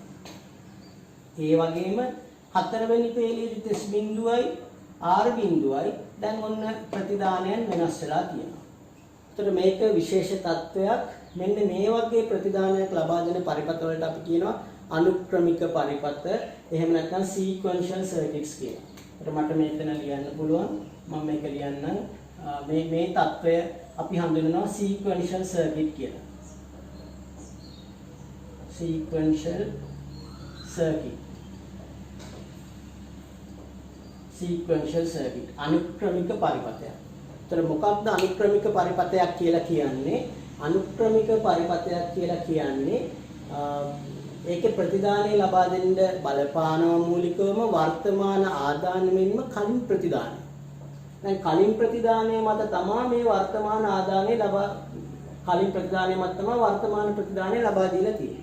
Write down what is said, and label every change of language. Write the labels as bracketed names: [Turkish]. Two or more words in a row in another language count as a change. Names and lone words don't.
[Sinhala] ඒ වගේම හතරවෙනි පේලියේ S බිඳුවයි R බිඳුවයි දැන් ඔන්න ප්‍රතිදානයන් වෙනස් වෙලා තියෙනවා. එතකොට මේක විශේෂ තත්වයක්. මෙන්න මේ වගේ ප්‍රතිදානයක් ලබා දෙන පරිපථ වලට අපි කියනවා අනුක්‍රමික පරිපථ. එහෙම නැත්නම් [English] sequential circuits [Sinhala] කියලා. ඒකට මට මෙතන ලියන්න පුළුවන්. මම මේක ලියන්නම්. මේ තත්වය අපි හඳුන්වනවා [English] sequential circuit [Sinhala] කියලා. [English] sequential circuit. sequential circuit [Sinhala] අනුක්‍රමික පරිපථයක්. එතන මොකක්ද අනුක්‍රමික පරිපථයක් කියලා කියන්නේ? අනුක්‍රමික පරිපථයක් කියලා කියන්නේ ඒකේ ප්‍රතිදානය ලබා දෙන්න බලපානවා මූලිකවම වර්තමාන ආදාන මෙන්ම කලින් ප්‍රතිදානය. දැන් කලින් ප්‍රතිදානය මත තමයි මේ වර්තමාන ආදානය කලින් ප්‍රතිදානය මත තමයි වර්තමාන ප්‍රතිදානය ලබා දීලා තියෙන්නේ.